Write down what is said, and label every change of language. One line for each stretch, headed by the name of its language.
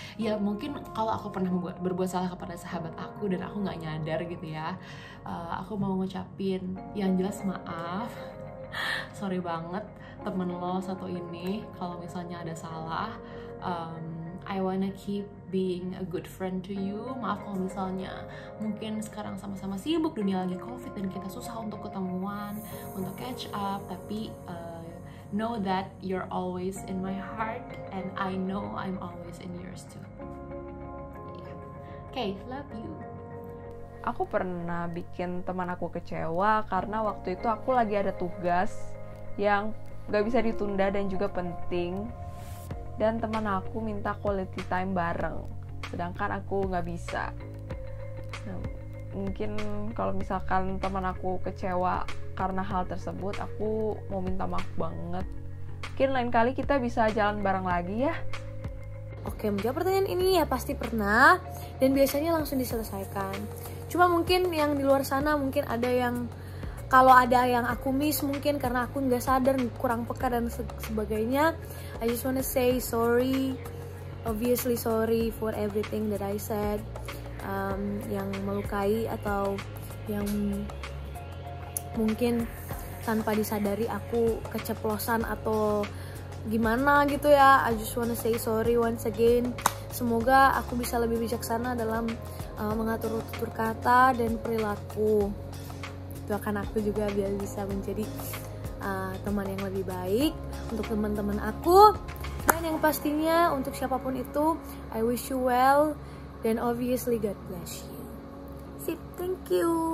Indonesian: Ya mungkin kalau aku pernah berbuat salah kepada sahabat aku dan aku nggak nyadar gitu ya, aku mau ngucapin yang jelas maaf. Sorry banget temen lo satu ini kalau misalnya ada salah.
English: I wanna keep being a good friend to you.
Indonesian: Maaf kalau misalnya mungkin sekarang sama-sama sibuk, dunia lagi covid dan kita susah untuk ketemuan, untuk
English: catch up.
Indonesian: Tapi
English: know that you're always in my heart and I know I'm always in yours too. Okay, love you.
Indonesian: Aku pernah bikin teman aku kecewa karena waktu itu aku lagi ada tugas yang gak bisa ditunda dan juga penting, dan teman aku minta quality time bareng sedangkan aku gak bisa. Nah, mungkin kalau misalkan teman aku kecewa karena hal tersebut, aku mau minta maaf banget. Mungkin lain kali kita bisa jalan bareng lagi ya. Oke, menjawab pertanyaan ini ya pasti pernah, dan biasanya langsung diselesaikan. Cuma mungkin yang di luar sana mungkin ada yang, kalau ada yang aku miss mungkin karena aku nggak sadar, kurang peka dan sebagainya.
English: I just wanna say sorry, obviously sorry for everything that I said,
Indonesian: yang melukai atau yang mungkin tanpa disadari aku keceplosan atau gimana gitu ya.
English: I just wanna say sorry once again.
Indonesian: Semoga aku bisa lebih bijaksana dalam mengatur tutur kata dan perilaku. Doakan aku juga biar bisa menjadi teman yang lebih baik untuk teman-teman aku. Dan yang pastinya untuk siapapun itu,
English: I wish you well,
Indonesian: dan
English: obviously God bless you.
Indonesian: Sip,
English: thank you.